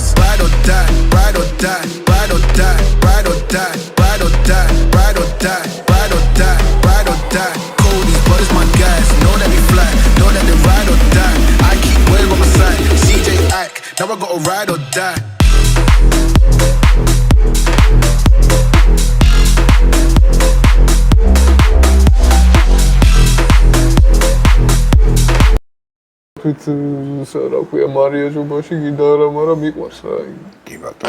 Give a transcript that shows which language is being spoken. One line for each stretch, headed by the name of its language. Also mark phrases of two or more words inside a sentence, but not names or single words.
English: Ride or die, ride or die, ride or die, ride or die, ride or die, ride or die, ride or die, ride or die. Cody's brothers, my guys, know that they fly, know that they ride or die. I keep boys by my side, CJ Ike, now I gotta ride or die.
Georgian: რა ქვია მარია ჟუბაში გინდა არა, მაგრამ მიყვარს რა. კი ბატონო.